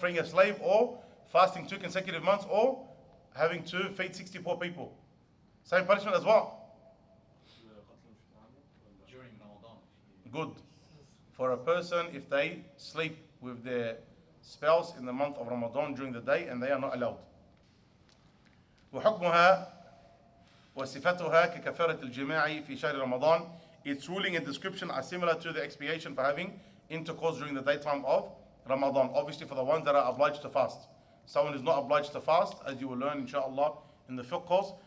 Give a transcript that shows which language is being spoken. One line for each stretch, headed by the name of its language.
English: Freeing a slave, or fasting 2 consecutive months, or having to feed 60 poor people. Same punishment as what? During Ramadan. Good. For a person if they sleep with their spouse in the month of Ramadan during the day and they are not allowed.
Arabic: وحكمها وصفتها ككفارة الجماع في شهر رمضان.
English: Its ruling and description are similar to the expiation for having intercourse during the daytime of Ramadan. Obviously for the ones that are obliged to fast. Someone is not obliged to fast, as you will learn inshallah in the fiqh course.